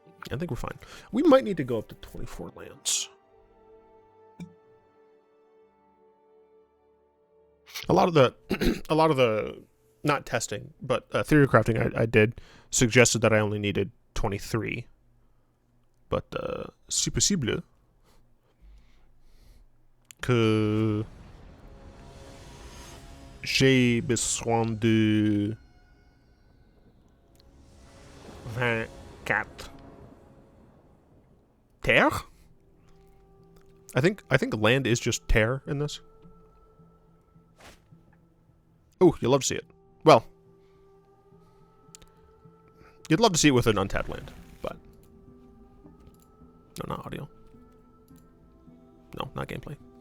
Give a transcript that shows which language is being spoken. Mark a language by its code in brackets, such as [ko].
[en] I think we're fine. We might need to go up to 24 lands. A lot of the, not testing, but theory crafting I did suggested that I only needed 23. [fr] But c'est possible que j'ai besoin de 24 terre. [en] I think land is just terre in this. Oh, you love to see it. Well, You'd love to see it with an untapped land, but no, not audio. No, not gameplay.